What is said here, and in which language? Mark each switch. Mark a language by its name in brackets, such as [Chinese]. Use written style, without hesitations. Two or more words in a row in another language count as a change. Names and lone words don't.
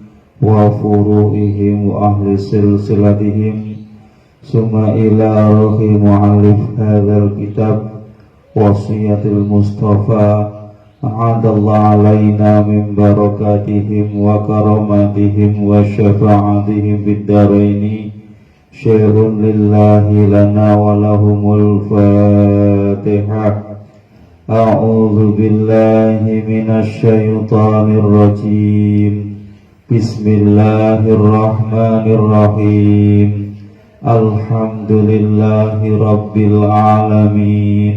[Arabic] وفروعهم وأهل سلسلتهم ثم إلى روح مؤلف هذا الكتاب وصية المصطفى أعاد الله علينا من بركاتهم وكراماتهم وشفاعتهم بالدارين شيء لله لنا ولهم الفاتحة. أعوذ بالله من الشيطان الرجيم. بسم الله الرحمن الرحيم. الحمد لله رب العالمين.